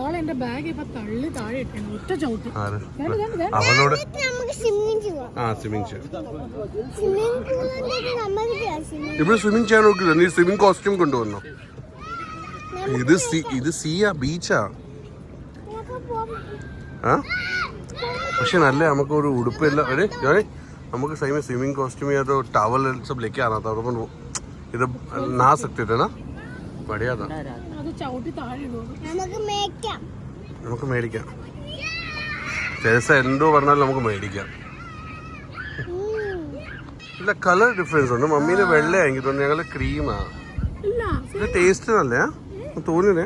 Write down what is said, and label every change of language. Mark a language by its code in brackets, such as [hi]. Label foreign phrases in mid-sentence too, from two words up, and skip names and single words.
[ml] അവളോട് ഇവിടെ സ്വിമ്മിങ് ചെയ്യാൻ നോക്കില്ല. നീ [en] swimming costume [ml] കൊണ്ടുവന്നോ? ഇത് സീയാ, ബീച്ചാ. പക്ഷെ നല്ല നമുക്കൊരു ഉടുപ്പില്ല. [hi] നമുക്ക് सही में [en] swimming costume [hi] या तो टॉवल सब लेके आना था. अपन इधर नहा सकते थे ना. बढ़िया था. [ml] നമുക്ക് മേടിക്കാം. ടെരേസ എന്തോ പറഞ്ഞാലും നമുക്ക് മേടിക്കാം. ഇല്ല, [en] colour difference [ml] ഉണ്ട്. മമ്മീന് വെള്ളയായെങ്കിൽ തോന്നുന്നു, ഞങ്ങള് ക്രീമാ. ഇത് ടേസ്റ്റ് നല്ല തോന്നുന്നേ.